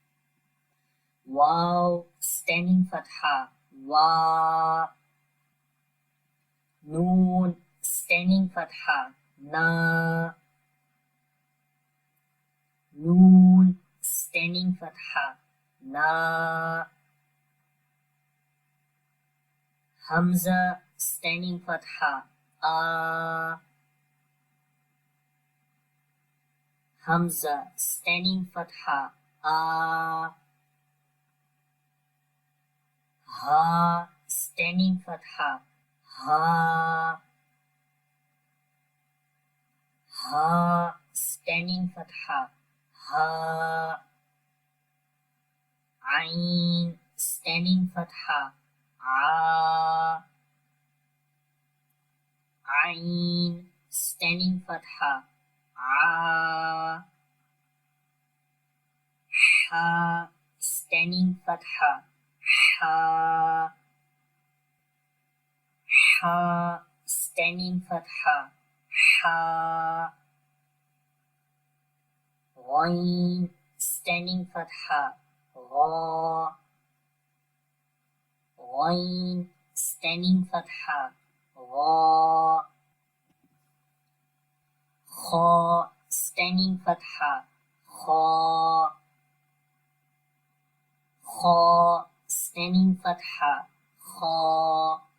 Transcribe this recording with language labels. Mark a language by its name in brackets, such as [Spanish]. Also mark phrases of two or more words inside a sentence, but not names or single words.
[English] Waw, standing fatha, wa. Noon, standing fatha, na. Noon, standing fatha, na. Hamza, standing fatha, a. Hamza, standing fatha, a. Ha, standing fatha, ha. Ha, standing fatha, ha. Ain, standing fatha, a. Ain, standing fatha, a. Ha, standing fatha, ha. Ha, standing fatha, ha. Ghain, standing fatha, gha. Ghain, standing fatha, gha. Kha, standing fatha, kha. Kha, standing fatha, kha.